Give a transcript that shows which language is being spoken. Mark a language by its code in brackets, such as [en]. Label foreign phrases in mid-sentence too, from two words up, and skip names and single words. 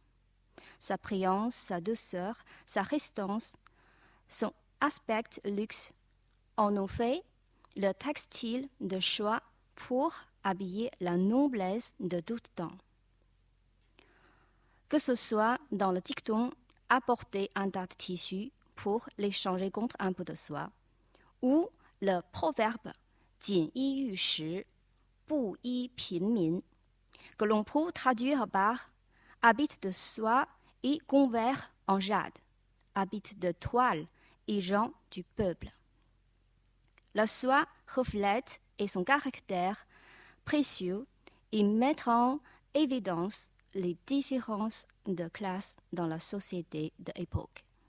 [fr] Sa brillance, sa douceur, sa résistance, son aspect luxe en ont fait le textile de choix pour habiller la noblesse de tout temps. Que ce soit dans le dicton apporter un tas de tissu pour l'échanger contre un peu de soie, ou le proverbe [zh] 锦衣玉食布衣平民 [fr] que l'on peut traduire par habit de soie et convert en jade, habit de toile et gens du peuple. La soie reflète et son caractère précieux et met en évidence les différences de classe dans la société de l'époque.